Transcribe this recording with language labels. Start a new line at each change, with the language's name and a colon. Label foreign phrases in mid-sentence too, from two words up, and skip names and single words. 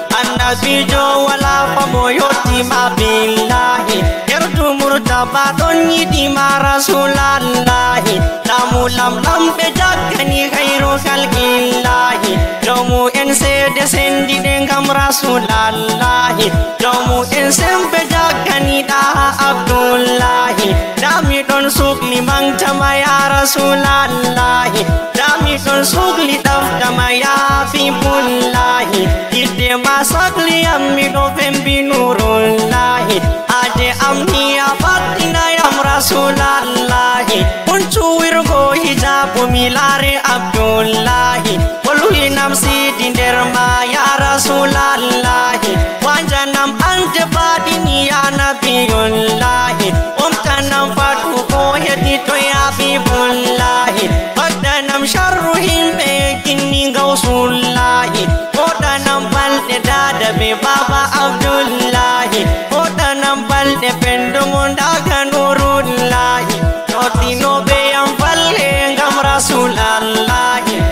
Fula: Annabijo wala fa mo yotti ma billahi. Yerdu Murtaba don yidi ma Rasulallahi. Lamu lam lam be jaggani
Arabic: khairu khalqillahi.
Fula: Jomu en sede sendi de ngam Rasulallahi. Jomu en sembe jaggani da Abdullahi. Dami ɗon sukli mantama
Arabic: ya Rasulallahi.
Fula: Dami ɗon sukli ɗaftama
Arabic: ya Habibullahi.
Fula: Yidde ma sakli am mi ɗo fembi nurullahi. Haje am ni a faddina yam Rasulallahi. Un cuwirgo hijabu mi laare Abdullahi. Bolwi nam sidi nder ma
Arabic: ya Rasulallahi.
Fula: Wanjanam ante fadini
Arabic: ya Nabiyullahi.
Fula: Umtanam fatu ko hedi to
Arabic: ya Habibullahi.
Fula: Faktanam sharru himbe kinni Gausullahi. Kodanam balde dada be Baba Abdullahi. Kodanam balde pendu mundaga Nurullahi. Jottinoɓe yam falle ngam Rasulallahi.